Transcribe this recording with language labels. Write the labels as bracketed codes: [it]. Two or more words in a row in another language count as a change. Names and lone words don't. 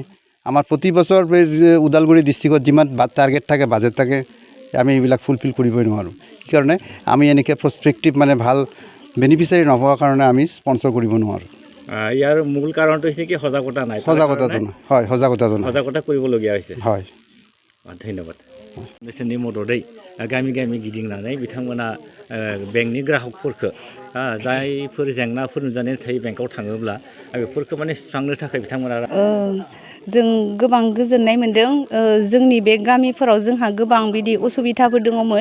[as] আমাৰ প্ৰতি বছৰ ওদালগুৰি ডিষ্ট্ৰিক্টত যিমান টাৰ্গেট থাকে, বাজেট থাকে, আমি এইবিলাক ফুলফিল কৰিবই নোৱাৰোঁ। সেইকাৰণে আমি এনেকৈ প্ৰস্পেক্টিভ মানে ভাল বেনিফিচিয়াৰী নোপোৱাৰ কাৰণে আমি স্পন্সৰ কৰিব নোৱাৰোঁ। ইয়াৰ মূল কাৰণটো হৈছে কি সজাগতা নাই। হয়, সজাগতা কৰিবলগীয়া হৈছে। হয়, [brx] धन्यबाद। बिसोरनि मददै गामि गामि गिदिंनानै बिथांमोना बेंकनि ग्राहकफोरखौ जायफोर जेंनाफोर नुजानानै थायो बेंकआव थाङोब्ला बेफोरखौ माने सुस्रांनो थाखाय बिथांमोना जों गोबां गोजोननाय मोन्दों। जोंनि बे गामिफोराव जोंहा गोबां बिदि उसुबिदाफोर दङमोन।